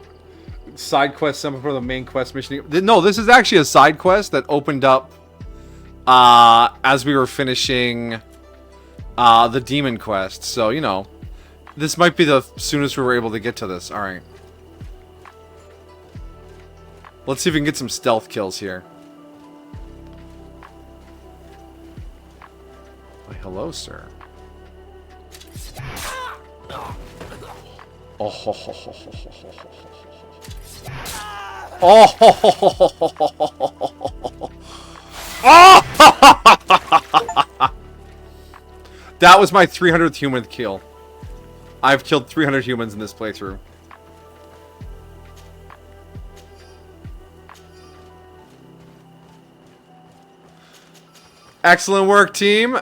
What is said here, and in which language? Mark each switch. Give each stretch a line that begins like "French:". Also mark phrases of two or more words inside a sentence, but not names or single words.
English: Side quest, something for the main quest mission. No, this is actually a side quest that opened up as we were finishing the demon quest. So, you know, this might be the soonest we were able to get to this. Alright. Let's see if we can get some stealth kills here. Why, hello, sir. Oh, ho, ho, ho, ho, ho, ho, ho. Oh, ho, ho, ho, ho, ho, ho. Oh! That was my 300th human kill. I've killed 300 humans in this playthrough. Excellent work, team.